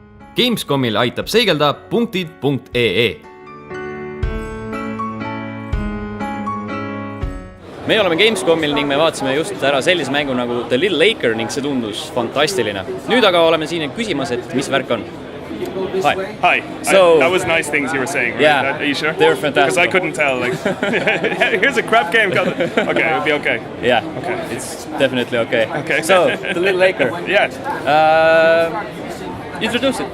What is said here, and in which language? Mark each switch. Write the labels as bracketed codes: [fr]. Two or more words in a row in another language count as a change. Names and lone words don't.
[et] Gamescomil aitab seigelda punktid.ee. Me oleme Gamescomil ning me vaatasime just ära sellise mängu nagu The Little Acre ning see tundus fantastiline. Nüüd aga oleme siin küsimas, et mis värk on. [en] Hi. That was nice things you were saying, right? Yeah, Are you sure? They're fantastic. Because I couldn't tell. Like, here's a crap game. Okay, it'll be okay. Yeah, okay. It's definitely okay. Okay. So, The Little Acre. Yeah. Introduce it.